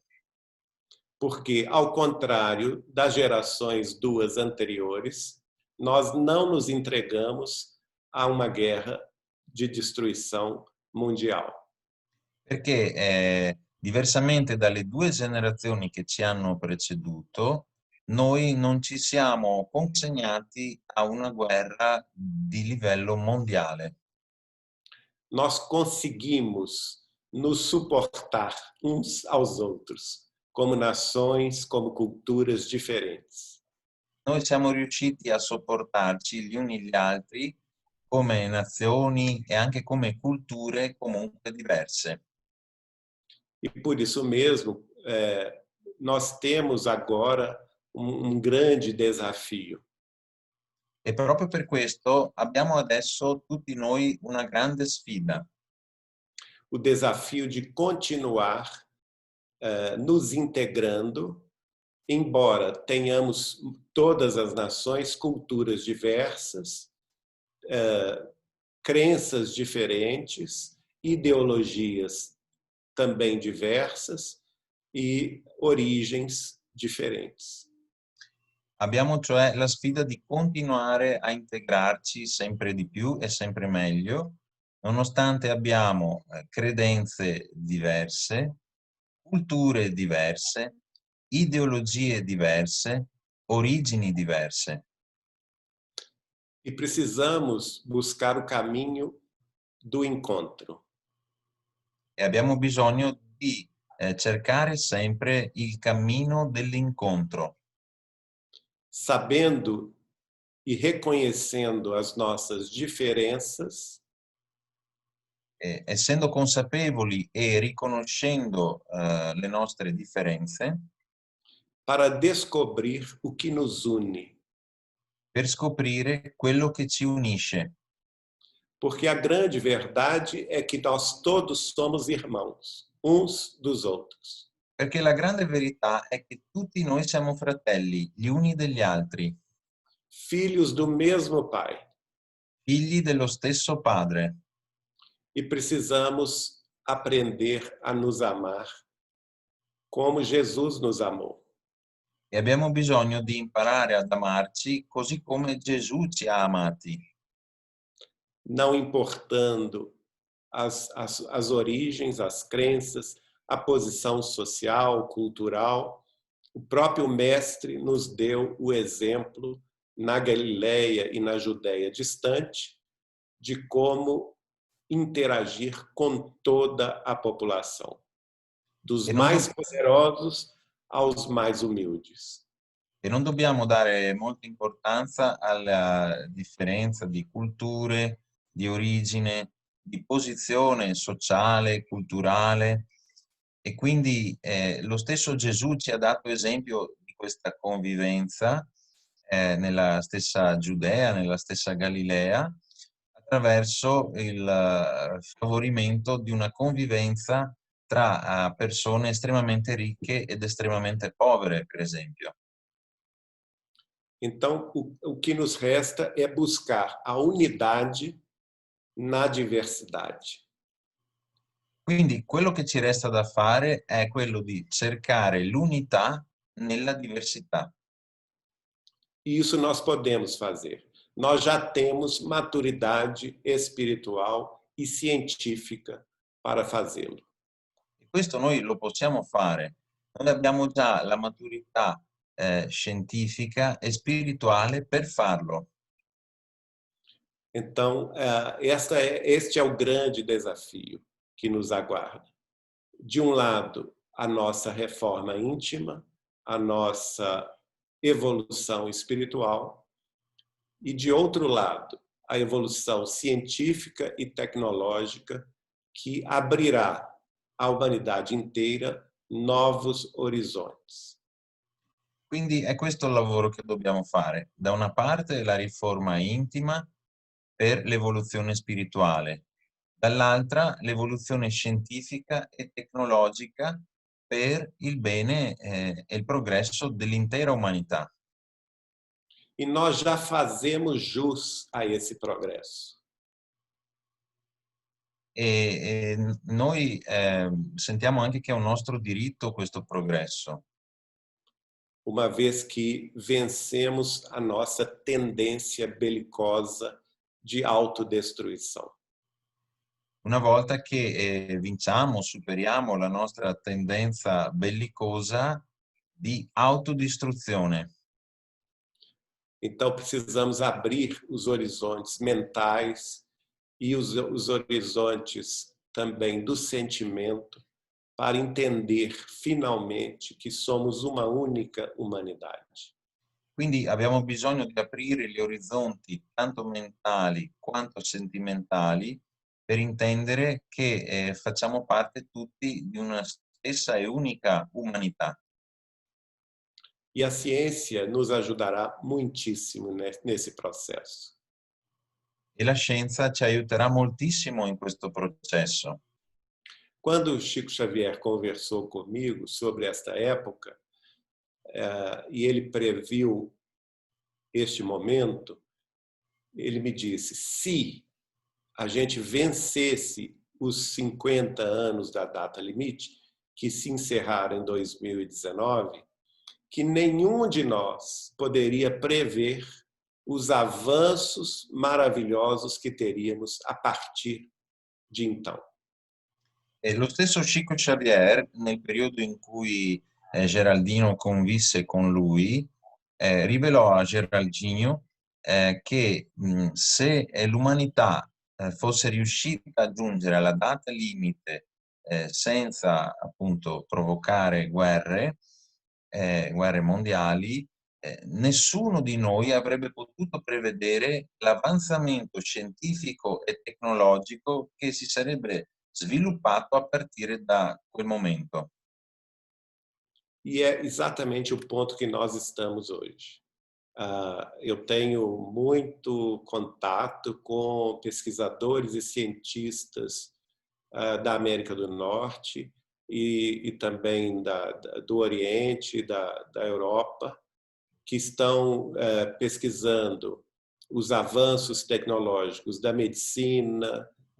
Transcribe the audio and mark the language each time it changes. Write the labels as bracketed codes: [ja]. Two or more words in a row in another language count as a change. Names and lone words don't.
[pt] Porque, ao contrário das gerações duas anteriores, nós não nos entregamos a uma guerra de destruição mundial. [it] Perché diversamente dalle 2 generazioni che ci hanno preceduto, noi non ci siamo consegnati a una guerra di livello mondiale. [pt] Nós conseguimos nos suportar uns aos outros, como nações, como culturas diferentes. [it] Noi siamo riusciti a sopportarci gli uni gli altri come nazioni e anche come culture comunque diverse. [pt] E por isso mesmo, nós temos agora grande desafio. [it] E proprio per questo abbiamo adesso tutti noi una grande sfida. [pt] O desafio de continuar nos integrando, embora tenhamos todas as nações, culturas diversas, crenças diferentes, ideologias também diversas e origens differentes. [it] Abbiamo cioè la sfida di continuare a integrarci sempre di più e sempre meglio, nonostante abbiamo credenze diverse, culture diverse, ideologie diverse, origini diverse. [pt] E precisamos buscar o caminho do encontro. [it] E abbiamo bisogno di cercare sempre il cammino dell'incontro, [pt] sabendo e reconhecendo as nossas diferenças, [it] essendo consapevoli e riconoscendo le nostre differenze, [pt] para descobrir o que nos une. [it] per scoprire quello che ci unisce. [pt] Porque a grande verdade é que nós todos somos irmãos, uns dos outros. [it] Perché la grande verità è che tutti noi siamo fratelli, gli uni degli altri, [pt] Filhos do mesmo Pai. [it] figli dello stesso Padre. [pt] E precisamos aprender a nos amar como Jesus nos amou. [it] E abbiamo bisogno di imparare ad amarci così come Gesù ci ha amati, [pt] não importando as origens, as crenças, a posição social, cultural. O próprio Mestre nos deu o exemplo na Galileia e na Judéia distante de como interagir com toda a população, dos [it] e non, [pt] mais poderosos aos mais humildes. [it] e non dobbiamo dare molta importanza alla differenza di culture, di origine, di posizione sociale, culturale. E quindi lo stesso Gesù ci ha dato esempio di questa convivenza nella stessa Giudea, nella stessa Galilea, attraverso il favorimento di una convivenza tra persone estremamente ricche ed estremamente povere, per esempio. [pt] Então, o que nos resta é buscar a unidade na diversidade. [it] Quindi quello che ci resta da fare è quello di cercare l'unità nella diversità. [pt] Isso nós podemos fazer. Nós já temos maturidade espiritual e científica para fazê-lo. [it] E questo noi lo possiamo fare. Noi abbiamo già la maturità scientifica e spirituale per farlo. [pt] Então, este é o grande desafio que nos aguarda. De um lado, a nossa reforma íntima, a nossa evolução espiritual, e de outro lado, a evolução científica e tecnológica que abrirá à humanidade inteira novos horizontes. [it] Quindi è questo il lavoro che dobbiamo fare. Da una parte la riforma intima per l'evoluzione spirituale, dall'altra l'evoluzione scientifica e tecnologica per il bene e il progresso dell'intera umanità. [pt] E nós já fazemos jus a esse progresso. [it] E noi sentiamo anche che è un nostro diritto questo progresso, [pt] uma vez que vencemos a nossa tendência belicosa de autodestruição. [it] una volta che vinciamo, superiamo la nostra tendenza bellicosa di autodistruzione. [pt] Então precisamos abrir os horizontes mentais e os horizontes também do sentimento para entender finalmente que somos uma única humanidade. [it] Quindi abbiamo bisogno di aprire gli orizzonti tanto mentali quanto sentimentali per intendere che facciamo parte tutti di una stessa e unica umanità. [pt] E a ciência nos ajudará muitíssimo nesse processo. [it] E la scienza ci aiuterà moltissimo in questo processo. [pt] Quando o Chico Xavier conversou comigo sobre esta época, e ele previu este momento, ele me disse, se a gente vencesse os 50 anos da data limite, que se encerraram em 2019, que nenhum de nós poderia prever os avanços maravilhosos que teríamos a partir de então. [it] E lo stesso Chico Xavier, nel periodo in cui Geraldino convisse con lui, rivelò a Geraldino che se l'umanità fosse riuscita a giungere alla data limite senza appunto provocare guerre mondiali, nessuno di noi avrebbe potuto prevedere l'avanzamento scientifico e tecnologico che si sarebbe sviluppato a partire da quel momento. [pt] E é exatamente o ponto que nós estamos hoje. Eu tenho muito contato com pesquisadores e cientistas da América do Norte e também do Oriente, da Europa, que estão pesquisando os avanços tecnológicos da medicina,